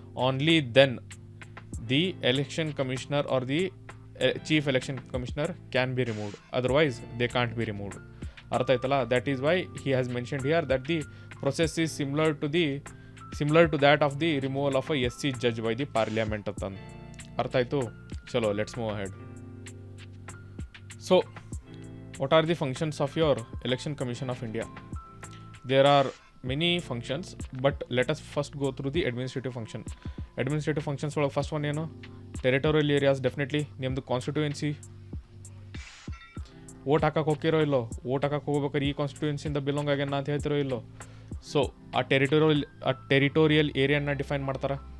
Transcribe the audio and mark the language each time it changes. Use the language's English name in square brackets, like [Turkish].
[English] Only then the election commissioner or the chief election commissioner can be removed, otherwise they can't be removed. [Kannada] ಅರ್ಥ ಆಯ್ತಲ್ಲ? [English] that is why he has mentioned here that the process is similar to that of the removal of a SC judge by the parliament [Kannada] ಅಂತಂದು. ಅರ್ಥ ಆಯಿತು? ಚಲೋ, [English] Let's move ahead. So what are the functions of your Election Commission of India? There are many functions, but let us first go through the administrative function. [Kannada] Administrative functions ಒಳಗೆ first one ಏನು? Territorial areas. Definitely ನಿಮ್ಮದು constituency vote ಹಾಕಕ್ಕೆ ಹೋಗಿರೋ ಇಲ್ಲೋ, vote ಹಾಕಕ್ಕೆ ಹೋಗ್ಬೇಕಾದ್ರೆ ಈ ಕಾನ್ಸ್ಟಿಟ್ಯೂಯೆನ್ಸಿಯಿಂದ belong ಆಗ್ಯಾನ ಅಂತ ಹೇಳ್ತಿರೋ ಇಲ್ಲೋ. ಸೊ ಆ ಟೆರಿಟೋರಿಯಲ್ ಏರಿಯಾನ ಡಿಫೈನ್ ಮಾಡ್ತಾರೆ.